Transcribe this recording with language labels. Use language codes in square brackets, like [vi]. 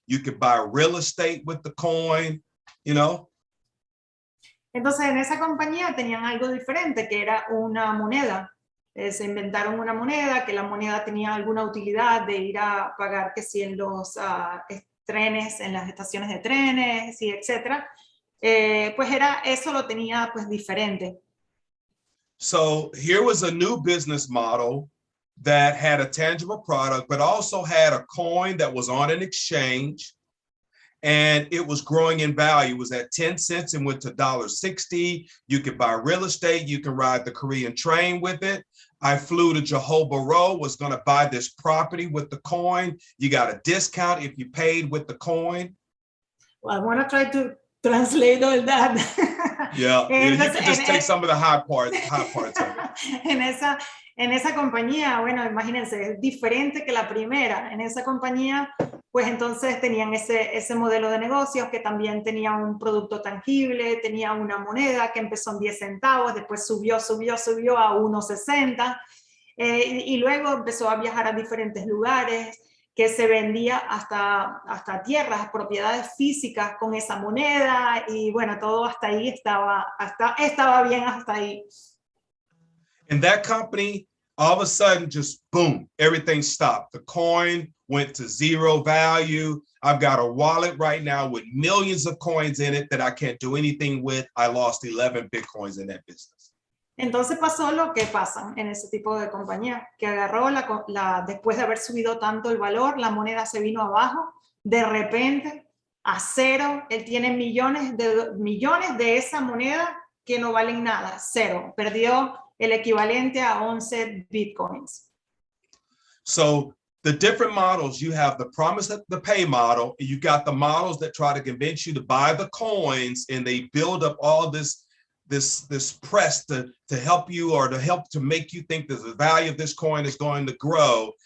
[en] You could buy real estate with the coin, you know. [es] Entonces, en esa compañía tenían algo diferente, que era una moneda. Se inventaron una moneda, que la moneda tenía alguna utilidad de ir a pagar, que si en los trenes, en las estaciones de trenes, y etcétera. Pues eso lo tenía pues diferente. [en] So here was a new business model that had a tangible product, but also had a coin that was on an exchange, and it was growing in value. It was at 10 cents and went to $1.60. You could buy real estate. You can ride the Korean train with it. I flew to Jojoba Row, was going to buy this property with the coin. You got a discount if you paid with the coin. Well, I want to try to translate all that. Yeah, you can just take some of the high parts of it. [es] En esa compañía, bueno, imagínense, es diferente que la primera. En esa compañía, pues entonces tenían ese modelo de negocios que también tenía un producto tangible, tenía una moneda que empezó en 10 centavos, después subió a 1.60, y luego empezó a viajar a diferentes lugares, que se vendía hasta tierras, propiedades físicas con esa moneda, y bueno, todo hasta ahí estaba bien hasta ahí. [en] And that company, all of a sudden, just boom, everything stopped. The coin went to zero value. I've got a wallet right now with millions of coins in it that I can't do anything with. I lost 11 Bitcoins in that business. [es] Entonces pasó lo que pasa en ese tipo de compañía, que agarró después de haber subido tanto el valor, la moneda se vino abajo, de repente a cero. Él tiene millones de esa moneda que no valen nada, cero. Perdió el equivalente a 11 Bitcoins. [en] So the different models, you have the promise to pay model, and you got the models that try to convince you to buy the coins, and they build up all this press to help you, or to help to make you think that the value of this coin is going to grow.